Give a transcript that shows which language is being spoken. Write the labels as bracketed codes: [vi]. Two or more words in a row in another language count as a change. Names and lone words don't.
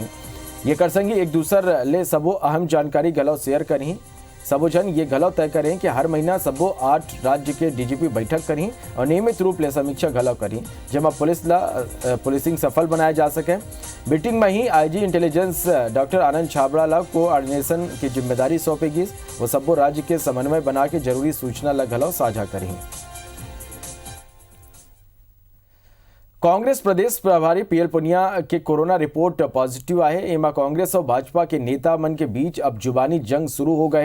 [hne] ये कर संगी एक दूसरे ले सबो अहम जानकारी गलव शेयर करें। सबो जन ये गलव तय करें कि हर महीना सबो 8 राज्य के डीजीपी बैठक करें और नियमित रूप ले समीक्षा गलव करें, जमा पुलिसिंग सफल बनाया जा सके। मीटिंग में ही [en] IG Intelligence [hne] डॉक्टर आनंद छाबड़ा ला कोऑर्डिनेशन की जिम्मेदारी सौंपेगी। वो सबो राज्य के समन्वय बना के जरूरी सूचना ला गलव साझा करें। कांग्रेस प्रदेश प्रभारी पीएल पुनिया के [en] corona report positive [hne] आए। एमा कांग्रेस और भाजपा के नेता मन के बीच अब जुबानी जंग शुरू हो गए है।